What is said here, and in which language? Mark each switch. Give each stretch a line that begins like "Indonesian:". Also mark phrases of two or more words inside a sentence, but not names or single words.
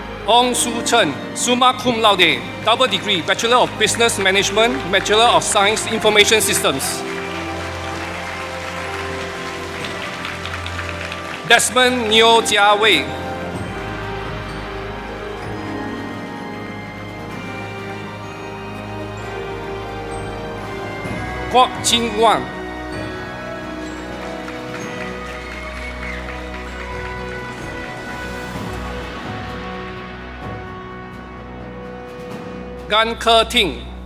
English: Ong Su Chen, summa cum laude, double degree, Bachelor of Business Management, Bachelor of Science Information Systems. Desmond Neo Jia Wei. Kwok Ching Wan. Gan Ke Ting.